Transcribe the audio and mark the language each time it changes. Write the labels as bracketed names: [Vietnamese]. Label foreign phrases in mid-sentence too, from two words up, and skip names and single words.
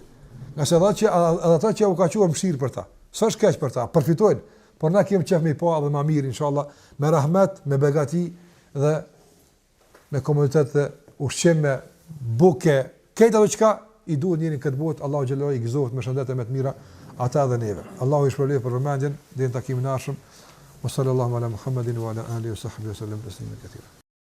[Albanian] Nëse ata që u ka quajtur mëshirë për ta, s'është keq për ta, përfitojnë, por na kemi qef me pa edhe më mirë inshallah, me rahmet, me begati dhe me komunitet të ushqim, me buke, këto çka i duhet njërin këtë botë, Allahu xhallahu i gëzohet me shëndete më të mira ata dhe neve. Allahu i shpëlbej për vëmendjen deri në takimin e ardhshëm. [Arabic] صلى الله على محمد وعلى آله وصحبه سلم تسليما كثيرا.